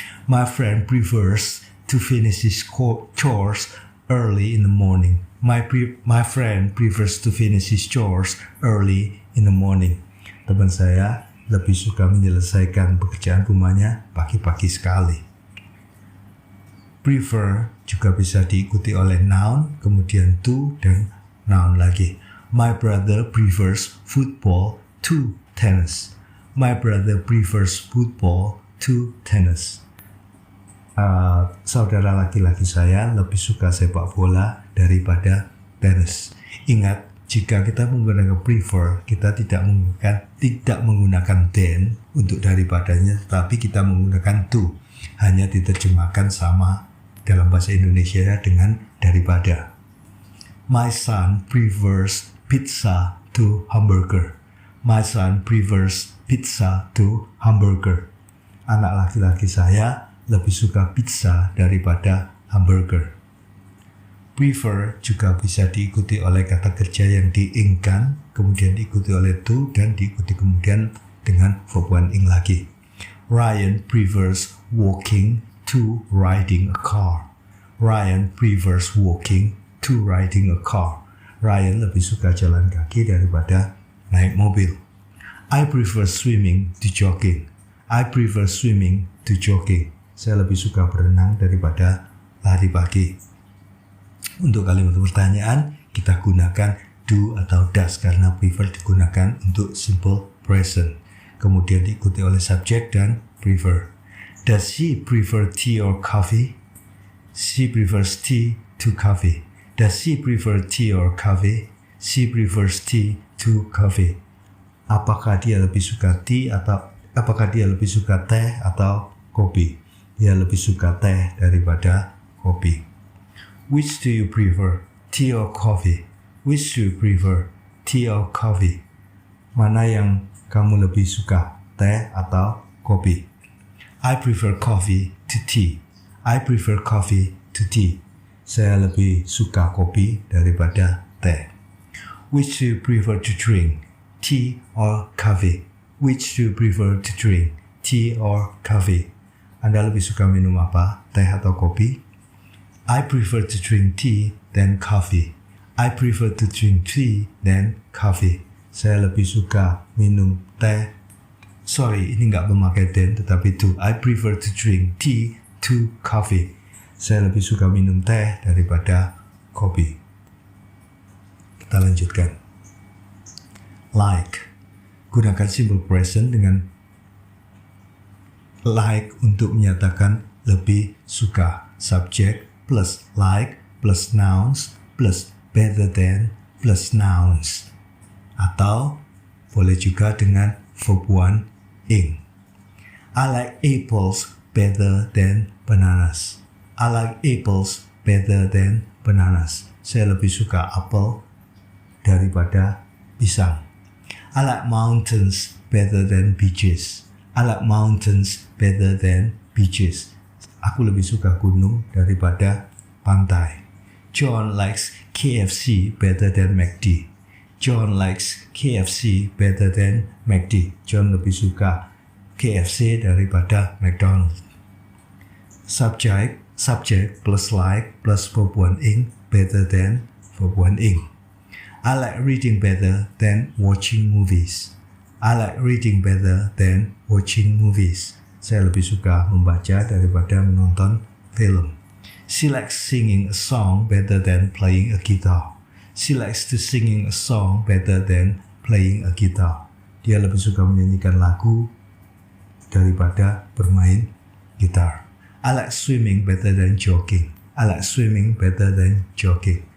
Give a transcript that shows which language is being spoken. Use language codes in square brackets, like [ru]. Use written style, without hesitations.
[en] My friend prefers to finish his chores early in the morning. My friend prefers to finish his chores early in the morning. [id] Teman saya lebih suka menyelesaikan pekerjaan rumahnya pagi-pagi sekali. Prefer juga bisa diikuti oleh noun, kemudian to, dan noun lagi. [en] My brother prefers football to tennis. My brother prefers football to tennis. [id] Saudara laki-laki saya lebih suka sepak bola daripada tenis. Ingat, jika kita menggunakan prefer, kita tidak menggunakan than untuk daripadanya, tetapi kita menggunakan to. Hanya diterjemahkan sama dalam bahasa Indonesia dengan daripada. [en] My son prefers pizza to hamburger. My son prefers pizza to hamburger. [id] Anak laki-laki saya lebih suka pizza daripada hamburger. Prefer juga bisa diikuti oleh kata kerja yang diingkan, kemudian diikuti oleh to, dan diikuti kemudian dengan verb 1 ing lagi. [en] Ryan prefers walking to riding a car. Ryan prefers walking to riding a car. [id] Ryan lebih suka jalan kaki daripada naik mobil. [en] I prefer swimming to jogging. I prefer swimming to jogging. [id] Saya lebih suka berenang daripada lari pagi. Untuk kalimat pertanyaan, kita gunakan do atau does karena prefer digunakan untuk simple present. Kemudian diikuti oleh subject dan prefer. [en] Does she prefer tea or coffee? She prefers tea to coffee. Does she prefer tea or coffee? She prefers tea to coffee. [id] Apakah dia lebih suka teh atau kopi? Dia lebih suka teh daripada kopi. [en] Which do you prefer, tea or coffee? Which do you prefer, tea or coffee? [id] Mana yang kamu lebih suka, teh atau kopi? [en] I prefer coffee to tea. I prefer coffee to tea. [id] Saya lebih suka kopi daripada teh. [en] Which do you prefer to drink, tea or coffee? Which do you prefer to drink, tea or coffee? [id] Anda lebih suka minum apa, teh atau kopi? [en] I prefer to drink tea than coffee. I prefer to drink tea than coffee. [id] Saya lebih suka minum teh. [en] Sorry, [id] ini nggak memakai than, tetapi to. [en] I prefer to drink tea to coffee. [id] Saya lebih suka minum teh daripada kopi. Kita lanjutkan. Like. Gunakan simple present dengan like untuk menyatakan lebih suka. [en] Subject plus like plus nouns plus better than plus nouns. Atau [id] boleh juga dengan verb 1 ing. [en] I like apples better than bananas. I like apples better than bananas. [id] Saya lebih suka apel daripada pisang. [en] I like mountains better than beaches. I like mountains better than beaches. [id] Aku lebih suka gunung daripada pantai. [en] John likes KFC better than McD. John likes KFC better than McD. [id] John lebih suka KFC daripada McDonald's. [en] Subject plus like plus verb 1 ing better than verb 1 ing. I like reading better than watching movies. I like reading better than watching movies. [id] Saya lebih suka membaca daripada menonton film. [en] She likes singing a song better than playing a guitar. She likes to singing a song better than playing a guitar. [id] Dia lebih suka menyanyikan lagu daripada bermain gitar. [en] I like swimming better than jogging. I like swimming better than jogging.